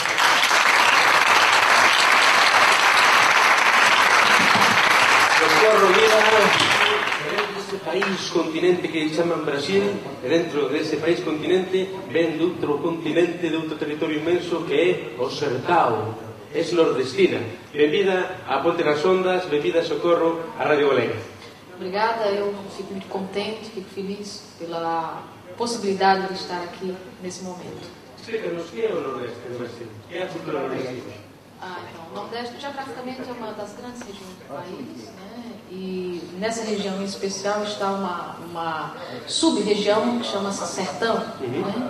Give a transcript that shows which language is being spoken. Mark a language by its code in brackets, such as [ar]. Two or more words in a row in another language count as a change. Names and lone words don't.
[gl] Socorro Lira, dentro deste país continente que chaman Brasil, e dentro dese país continente ven de outro continente, de outro territorio inmenso que é o Sertao, é nordestina. Benvida a Ponte nas Ondas, benvida Socorro a Radio Galega. [pt] Obrigada, eu fico muito contente, fico feliz pela possibilidade de estar aqui nesse momento. [gl] Explica-nos que é o Nordeste do Brasil, que é a cultura nordestina. [pt] Então, o Nordeste geograficamente é uma das grandes regiões do país, né? E nessa região em especial está uma sub-região que chama-se Sertão, né?